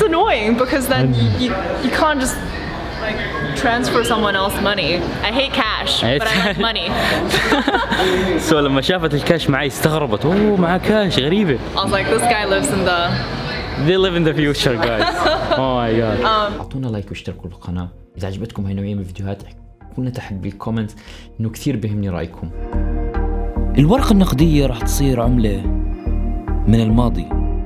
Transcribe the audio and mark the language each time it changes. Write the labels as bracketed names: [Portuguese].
[English] It's annoying because then you can't just like transfer someone else money. I hate cash, but I like money. [Arabic] So لما شافت الكاش معي استغربت. أوه معاه كاش غريبة. [English] I was like, this guy lives in the. They live in the future, guys. Oh my god. [Arabic] أعطونا لايك واشتركوا بالقناة إذا عجبتكم هاي النوعية من الفيديوهات. احكوا لنا تحت بالكومنت إنه كثير بيهمني رأيكم. الورقة النقدية راح تصير عملة من الماضي.